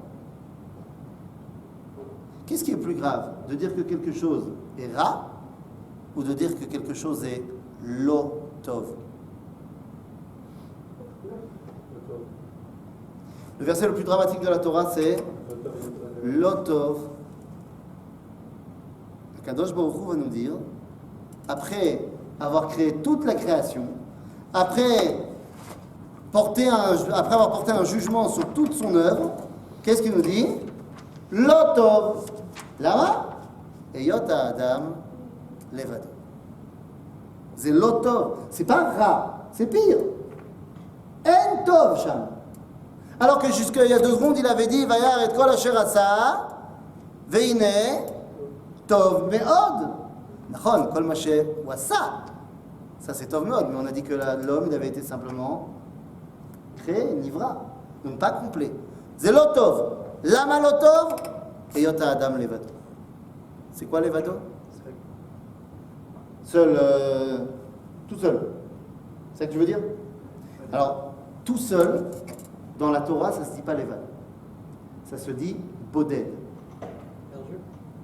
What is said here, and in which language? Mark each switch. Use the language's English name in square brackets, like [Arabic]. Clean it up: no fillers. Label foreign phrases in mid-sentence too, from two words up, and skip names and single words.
[French] Qu'est-ce qui est plus grave? De dire que quelque chose est ra ou de dire que quelque chose est [Hebrew] לא טוב? [French] Le verset le plus dramatique de la Torah, c'est [Hebrew] לא טוב. קדוש ברוך הוא [French] va nous dire, après avoir créé toute la création, après avoir porté un jugement sur toute son œuvre, qu'est-ce qu'il nous dit? [Hebrew] לא טוב. למה? היות אדם לבדו. [French] C'est [Hebrew] לא טוב. [French] C'est pas ra, c'est pire. [Hebrew] אין טוב שם. [French] Alors que jusqu'à il y a 2 secondes, il avait dit [Hebrew] וירא את כל אשר עשה והנה טוב מאד. נכון, כל מה שהוא עשה. [French] Ça c'est [Hebrew] טוב מאד, [French] mais on a dit que l'homme il avait été simplement créé, nivra, donc pas complet. C'est [Hebrew] לא טוב. למה לא טוב היות אדם לבדו. [French] C'est quoi levado? Seul, tout seul. C'est ça que tu veux dire? Alors, tout seul, dans la Torah, ça ne se dit pas levad. Ça se dit boded. Perdu.